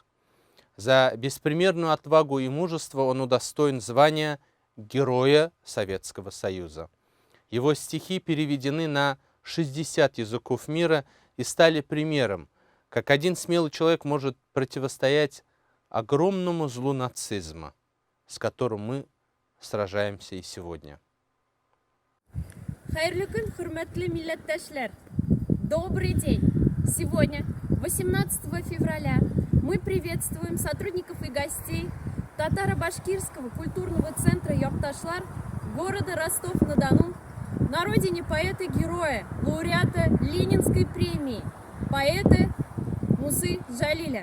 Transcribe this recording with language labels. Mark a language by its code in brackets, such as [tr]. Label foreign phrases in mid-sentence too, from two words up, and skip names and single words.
[ru] За беспримерную отвагу и мужество он удостоен звания Героя Советского Союза. Его стихи переведены на 60 языков мира и стали примером, как один смелый человек может противостоять огромному злу нацизма, с которым мы сражаемся и сегодня. [tt] Хайрлы күн, хурматлы милләттәшләр! [ru] Добрый день! Сегодня, 18 февраля, мы приветствуем сотрудников и гостей Татаро-Башкирского культурного центра «Якташлар» города Ростов-на-Дону на родине поэта-героя, лауреата Ленинской премии, поэта Мусы Джалиля.